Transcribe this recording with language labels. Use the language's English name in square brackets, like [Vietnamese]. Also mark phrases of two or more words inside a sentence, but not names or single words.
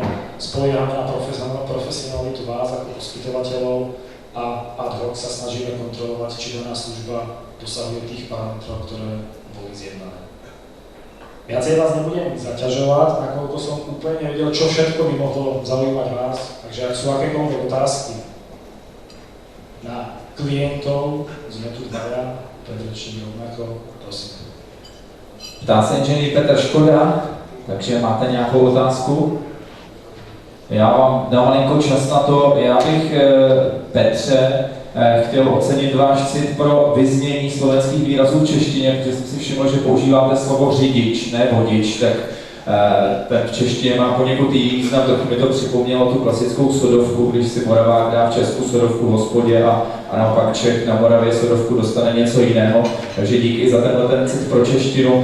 [Slovak] Spoliehame na profesionalitu vás ako poskytovateľov a ad hoc sa snažíme kontrolovať, či daná služba dosahuje tých parametrov, ktoré boli zjednané. Viacej vás nebudem zaťažovať, nakoľko som úplne nevedel, čo všetko by mohlo zaujímať vás, takže ak sú akékoľvek otázky na klientov, sme tu dvaja, predrečník rovnako, prosím. [Czech] Ptá se inženýr Petr Škoda, takže máte nějakou otázku? Já vám dám malinko čas na to. Já bych, Petře, chtěl ocenit váš cit pro vyznění slovenských výrazů v češtině, protože jsem si všiml, že používáte slovo řidič, ne vodič, tak ten v češtině má poněkud jiný význam, trochu mi to připomnělo tu klasickou sodovku, když si Moravák dá v Česku sodovku v hospodě a naopak Čech na Moravě sodovku dostane něco jiného, takže díky za ten cit pro češtinu.